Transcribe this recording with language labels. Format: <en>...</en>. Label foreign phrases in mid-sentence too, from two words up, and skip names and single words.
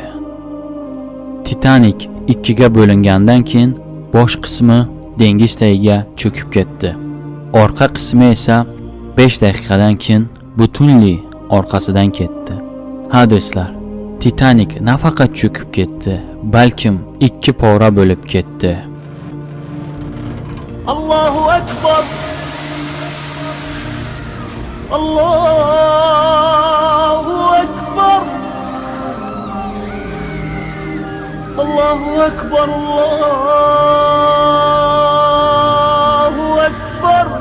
<uz>Titanik ikkiga bo'lingandan keyin bosh qismi dengiz tagiga cho'kib ketdi. Orqa qismi esa 5 daqiqadan keyin butunli orqasidan ketdi. Ha do'stlar, Titanik nafaqat cho'kib ketdi, balkim 2 pora bo'lib ketdi.</uz> <ar>الله أكبر. الله أكبر. الله أكبر. الله أكبر.</ar>